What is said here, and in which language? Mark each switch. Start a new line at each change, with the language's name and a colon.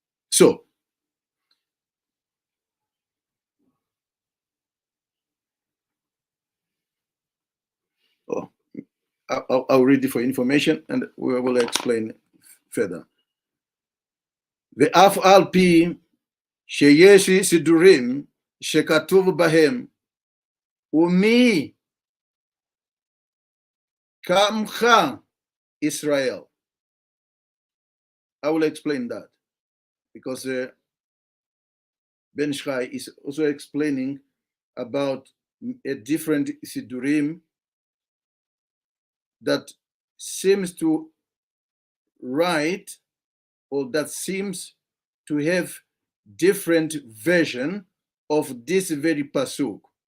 English: So, I'll read it for information and we will explain further.
Hebrew: ואף על פי שיש סידורים שכתוב בהם ומי כעמך Israel.
English: I will explain that because Ben Shai is also explaining about a different sidurim that seems to write, or that seems to have different version of this very pasuk.